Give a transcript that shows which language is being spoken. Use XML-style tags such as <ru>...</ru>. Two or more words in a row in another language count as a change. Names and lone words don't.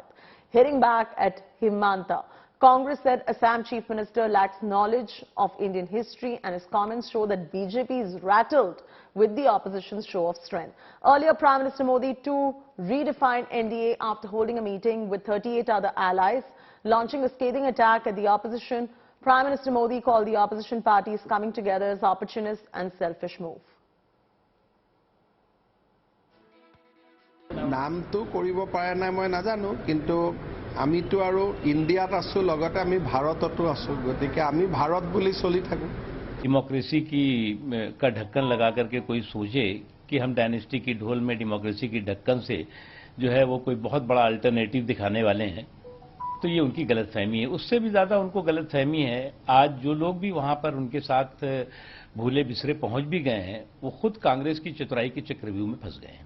<en>Hitting back at Himanta, Congress said Assam Chief Minister lacks knowledge of Indian history and his comments show that BJP is rattled with the opposition's show of strength. Earlier, Prime Minister Modi too redefined NDA after holding a meeting with 38 other allies, launching a scathing attack at the opposition. Prime Minister Modi called the opposition parties coming together as opportunist and selfish move.</en> <as>নামটো কৰিব পাৰে নাই মই নাজানো কিন্তু আমিতো আৰু ইন্ডিয়াত আছো লগতে আমি ভাৰততো আছো গতিকে আমি ভাৰত বুলি চলি থাকো</as> <hi>डेमोक्रेसी की का ढक्कन लगा करके कोई सोचे कि हम डायनेस्टी की ढोल में डेमोक्रेसी की ढक्कन से जो है वो कोई बहुत बड़ा अल्टरनेटिव दिखाने वाले हैं तो ये उनकी गलतफहमी है। उससे भी ज्यादा उनको गलतफहमी है आज जो लोग भी वहां पर उनके साथ भूले बिसरे पहुंच भी गए हैं वो खुद कांग्रेस की चतुराई के चक्रव्यूह में फंस गए हैं।</hi>